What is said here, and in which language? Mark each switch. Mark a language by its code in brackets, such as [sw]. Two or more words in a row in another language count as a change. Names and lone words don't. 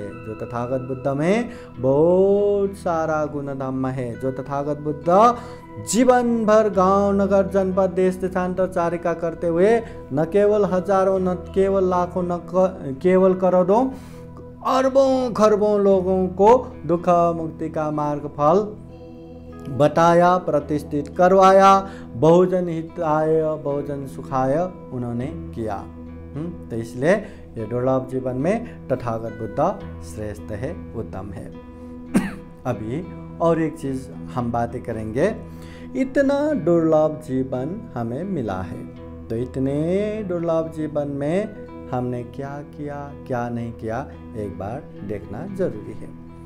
[hi] जो तथागत बुद्ध में बहुत सारा गुणधर्म है, जो तथागत बुद्ध जीवन भर गांव नगर जनपद देश देशांतरचारिका करते हुए न केवल हजारों, न केवल लाखों, न केवल करोड़ों, अरबों खरबों लोगों को दुख मुक्ति का मार्ग फल बताया, प्रतिष्ठित करवाया, [pi] बहुजन हिताय बहुजन सुखाय [hi] उन्होंने किया। तो इसलिए ये दुर्लभ जीवन में तथागत बुद्ध श्रेष्ठ है, उत्तम है। अभी और एक चीज हम बातें करेंगे। इतना दुर्लभ जीवन हमें मिला है, तो इतने दुर्लभ जीवन में हमने क्या किया, क्या नहीं किया, एक बार देखना जरूरी है।